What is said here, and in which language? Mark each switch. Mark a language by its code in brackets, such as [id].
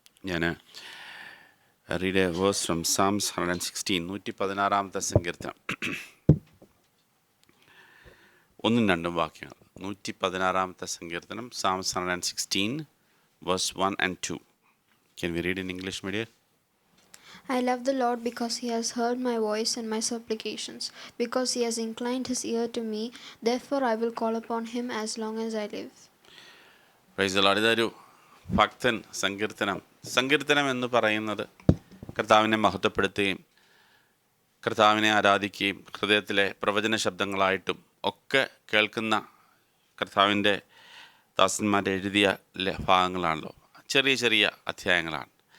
[ml] ഞാൻ [en] read a verse from Psalms 116, [ml] 116 സങ്കീർത്തനം 1-2 വാക്യങ്ങൾ. 116 സങ്കീർത്തനം, [en] Psalms 116 verse 1 and 2. Can we read in English, my dear? I love the Lord because he has heard my voice and my supplications, because he has inclined his ear to me. Therefore I will call upon him as long as I live. Praise the Lord. [ml] ഇതൊരു ഭക്തൻ സങ്കീർത്തനം എന്ന് പറയുന്നത് കർത്താവിനെ മഹത്വപ്പെടുത്തുകയും കർത്താവിനെ ആരാധിക്കുകയും ഹൃദയത്തിലെ പ്രവചന ശബ്ദങ്ങളായിട്ടും ഒക്കെ കേൾക്കുന്ന കർത്താവിൻ്റെ ദാസന്മാർ എഴുതിയ ഭാഗങ്ങളാണല്ലോ, ചെറിയ ചെറിയ അധ്യായങ്ങളാണ്.